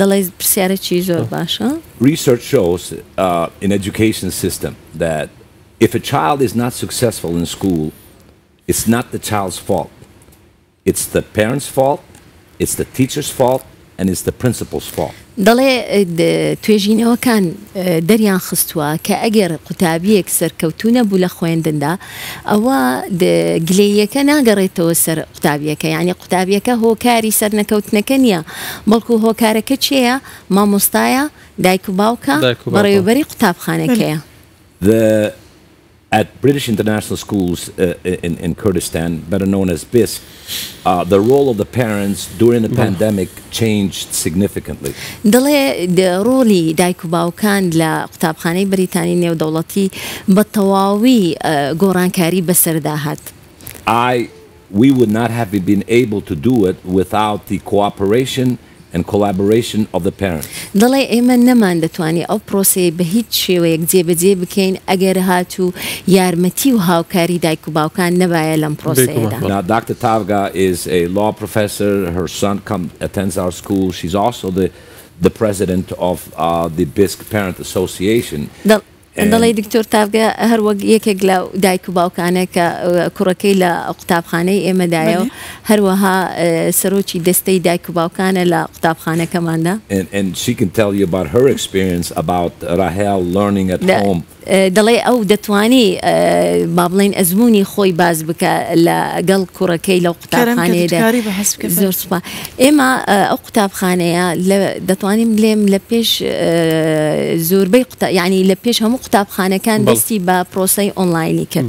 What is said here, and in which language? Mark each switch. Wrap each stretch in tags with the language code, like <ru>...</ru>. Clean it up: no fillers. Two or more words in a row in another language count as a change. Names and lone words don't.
<en>Research shows in education system that if a child is not successful in school, it's not the child's fault. It's the parents' fault, it's the teacher's fault, and it's the principal's fault.</en> <ckb>دەڵێ توێژینەوەکان دەریان خستووە کە ئەگەر قوتابیەک سەرکەوتونە بوو لە خوێندندا ئەوە گلەیەکە ناگەڕێتەوە سەر قوتابیەکە یعنی قوتابیەکە هۆکاری سەرنەکەوتنەکە نییە بەڵکو هۆکارەکە چێە مامۆستایە دایک و باوکە بەڕێوەبەری قوتابخانەکەیە.</ckb> <en>At British international schools in Kurdistan, better known as BIS, the role of the parents during the pandemic changed significantly.</en> <ckb>دەڵێ ڕۆلی دایک و باوکان لە قوتابخانەی بریتانی نێودەوڵەتی بە تەواوی گۆڕانکاری بەسەردا هات.</ckb> <en>We would not have been able to do it without the cooperation and collaboration of the parents.</en> <ckb>دەڵێ ئێمە نەمان دەتوانێت ئەو پرۆسەیە بە هیچ شێوەیەک جێبەجێ بکەین ئەگەر هاتوو یارمەتی و هاوکاری دایک و باوکان نەبایە لەم پرۆسەیەدا.</ckb> <en>Now, Dr. Tavga is a law professor. Her son attends our school. She's also the president of the BISC Parent Association.</en> <ckb>دەڵێ دکتۆر تاڤگە هەر وەک یەکێک لە دایک و باوکانە کە کوڕەکەی لە قوتابخانەی ئێمەدایە و هەروەها سەرۆکی دەستەی دایک و باوکانە لە قوتابخانەکەماندا.</ckb> <en>And she can tell you about her experience about Rahel learning at home.</en> <ckb>دەڵێ ئەو دەتوانی با بڵێن ئەزمموی خۆی باز بکە لەگەڵ کوڕەکەی لەو قوتابخانەیەدا. زۆر سوپا ئێمە ئەو قوتابخانەیە دەتوانیم بڵێم لە پێش زۆربەی یعنی لە پێش هەموو قوتابخانەکان دەستی بە پرۆسەی ئۆنلاینی کرد.</ckb>